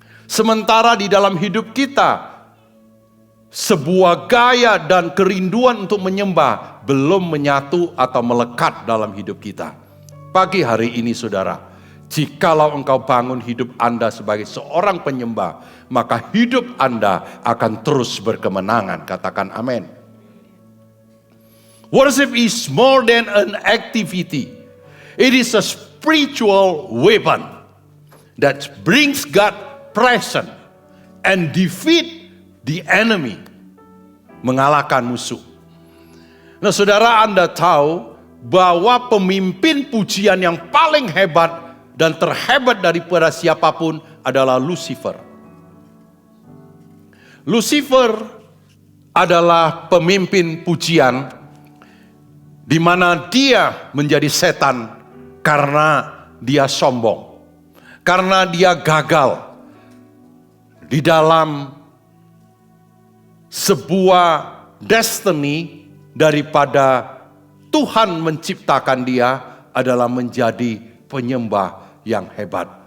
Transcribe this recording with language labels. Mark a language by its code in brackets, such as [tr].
[id] Sementara di dalam hidup kita, sebuah gaya dan kerinduan untuk menyembah belum menyatu atau melekat dalam hidup kita. Pagi hari ini saudara, jikalau engkau bangun hidup Anda sebagai seorang penyembah, maka hidup Anda akan terus berkemenangan. Katakan amin. [en] Worship is more than an activity. It is a spiritual weapon that brings God present and defeat the enemy. [id] Mengalahkan musuh. Nah, saudara, Anda tahu bahwa pemimpin pujian yang paling hebat dan terhebat daripada siapapun adalah Lucifer. Lucifer adalah pemimpin pujian di mana dia menjadi setan karena dia sombong, karena dia gagal di dalam sebuah destiny daripada Tuhan menciptakan dia adalah menjadi penyembah yang hebat.